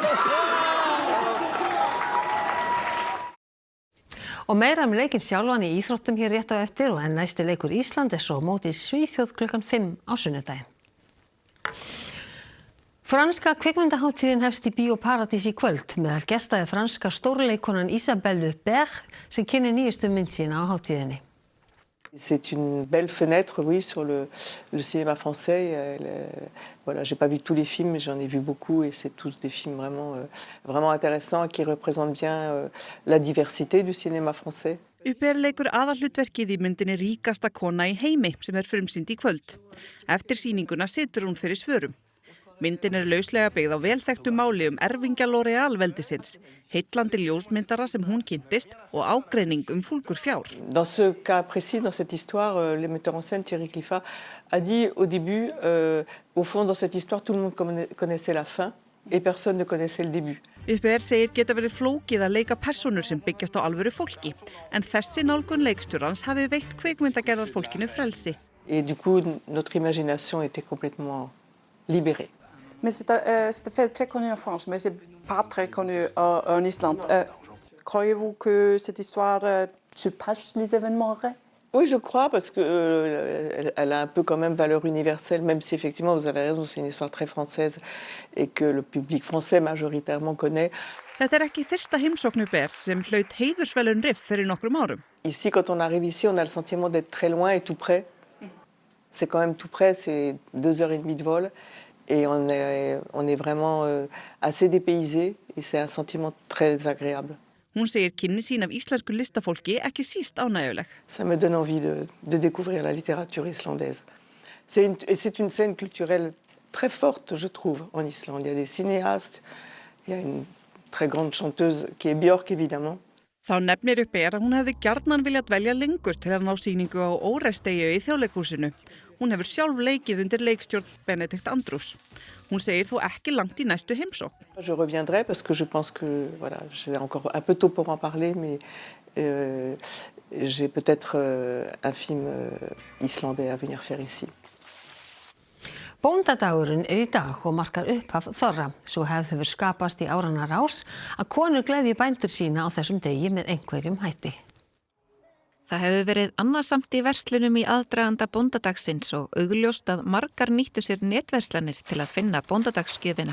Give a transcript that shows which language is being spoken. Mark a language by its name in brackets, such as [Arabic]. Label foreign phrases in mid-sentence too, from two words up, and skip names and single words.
[Icelandic] Og meira leikinn sjálfan í íþróttum hér rétt á eftir og næsti leikur Ísland svo á móti Svíþjóð klukkan 5 á sunnudaginn. Franska kvikmyndahátíðin hefst í Bíó Paradís í kvöld. Meðal gesta franska stórleikonan Isabelle Huppert sem kynnir nýjustu mynd sína á hátíðinni. [French] C'est une belle fenêtre, oui, sur le cinéma français. Voilà, j'ai pas vu tous les films, mais j'en ai vu beaucoup et c'est tous des films vraiment intéressants qui représentent bien la diversité du cinéma français. [Icelandic] Huppert leikur aðalhlutverkið í myndinni Ríkasta kona í heimi sem frumsýnd í kvöld. Eftir sýninguna situr hún fyrir svörum. Myndin lauslega byggð á velþekktu máli erfingja L'Oréal veldisins, heillandi ljósmyndara sem hún kynntist og ágreining fúlgur fjár. [French] Dans ce cas précis, dans cette histoire, le metteur en scène Thierry Cliffat a dit au début, au fond, dans cette histoire, tout le monde connaissait la fin et personne ne connaissait le début. [Icelandic] Huppert segir geta verið flókið að leika persónur sem byggjast á alvöru fólki, en þessi nálgun leikstjórans hafi veitt kvikmyndagerðar fólkinu frelsi. [French] Et du coup, notre imagination était complètement libérée. Mais c'est fait très connu en France, mais c'est pas très connu en Islande. Croyez-vous que cette histoire surpasse les événements vrais? Oui, je crois, parce qu'elle a un peu quand même valeur universelle, même si effectivement, vous avez raison, c'est une histoire très française et que le public français majoritairement connaît. [Icelandic] Þetta ekki fyrsta heimsókn Huppert sem hlaut heiðursverðlaun RIF fyrir nokkrum árum. [French] Ici, quand on arrive ici, on a le sentiment d'être très loin et tout près. C'est quand même tout près, c'est 2h30 de vol. Et on est vraiment assez dépaysé et c'est un sentiment très agréable. [Icelandic] Hún segir kynni sín af íslensku listafólki ekki síst ánægjuleg. [French] Ça me donne envie de découvrir la littérature islandaise. C'est une scène culturelle très forte, je trouve, en Islande. Il y a des cinéastes, il y a une très grande chanteuse qui est Björk, évidemment. [Icelandic] Þá nefnir Huppert að hún hefði gjarnan viljað dvelja lengur til að ná sýningu á Órestegju í Þjóðleikhúsinu. Hún hefur sjálf leikið undir leikstjórn Benedikt Andrews. Hún segir þó ekki langt í næstu heimsókn. [French] Je reviendrai parce que je pense que voilà, c'est encore un peu tôt pour en parler, mais j'ai peut-être un film islandais à venir faire ici. [Icelandic] Bóndadagurinn í dag og markar upphaf þorra. Svo hefur skapast í áranna rás að konur gleðji bændur sína á þessum degi með einhverjum hætti. Það hefur verið annarsamt í verslunum í aðdraganda bóndadagsins og augljóst að margar nýttu sér netverslanir til að finna bóndadagsgjöfina.